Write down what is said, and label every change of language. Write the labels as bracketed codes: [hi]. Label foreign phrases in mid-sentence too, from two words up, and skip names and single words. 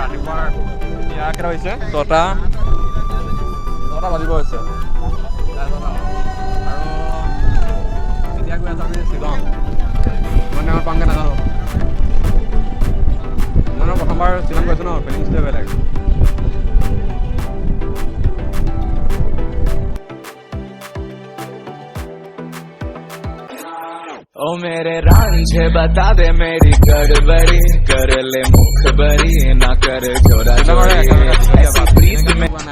[as] ৰাতিপুৱাৰ এতিয়া কেইটা হৈছে? 6টা বাজিব হৈছে। আৰু এতিয়া গৈ আছোঁ আমি শ্বিলং। কিমান টাইমত পামগৈ নাজানো। মানে প্ৰথমবাৰ শ্বিলং গৈছোঁ ন, ফিলিংছটোৱে বেলেগ। [hi] ओ मेरे रांझे बता दे मेरी गड़बड़ी, कर ले मुखबरी ना कर जोरा जोरी, ऐसी प्रीत में